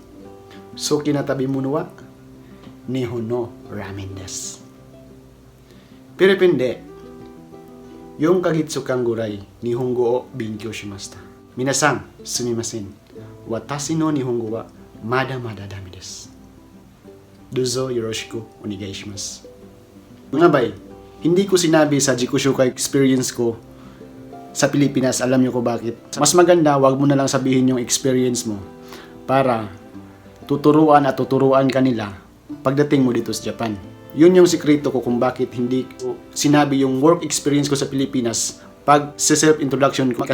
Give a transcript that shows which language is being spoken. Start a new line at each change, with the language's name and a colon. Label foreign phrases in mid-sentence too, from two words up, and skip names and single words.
Japanese: 好きな食べ物は日本のラーメンです。フィリピンで4ヶ月間ぐらい日本語を勉強しました。皆さんすみません。私の日本語はまだまだダメです。どうぞよろしくお願いします。
Filipino: Mga bay, hindi ko sinabi sa Jiku Shukai experience ko sa Pilipinas, alam nyo ko bakit. Mas maganda, wag mo na lang sabihin yung experience mo para tuturuan kanila pagdating mo dito sa Japan. Yun yung sikreto ko kung bakit hindi ko sinabi yung
English: work experience
Filipino: ko sa Pilipinas pag self-introduction ko.